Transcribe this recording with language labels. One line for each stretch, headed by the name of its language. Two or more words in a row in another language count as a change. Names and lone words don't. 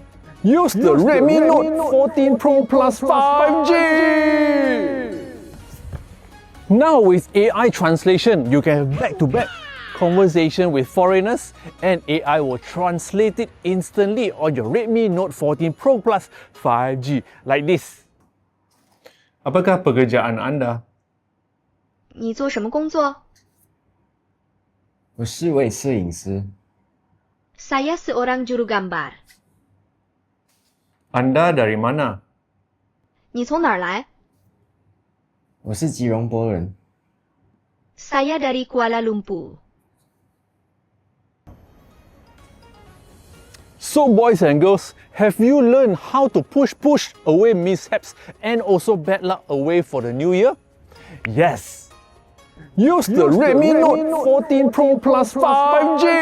English: Use the Redmi Note 14 Pro Plus 5G! Now with AI translation, you can have back-to-back conversation with foreigners and AI will translate it instantly on your Redmi Note 14 Pro Plus 5G, like this.
Malay: Apakah pekerjaan Anda?
Chinese: 你做什么工作？我是位摄影师。
Malay: Saya seorang juru gambar. Anda dari mana?
Chinese: 你从哪儿来？我是吉隆坡人。
Malay: Saya dari Kuala Lumpur.
English: So boys and girls, have you learned how to push away mishaps and also bad luck away for the new year? Yes! Use the Redmi Note 14 Pro Plus 5G!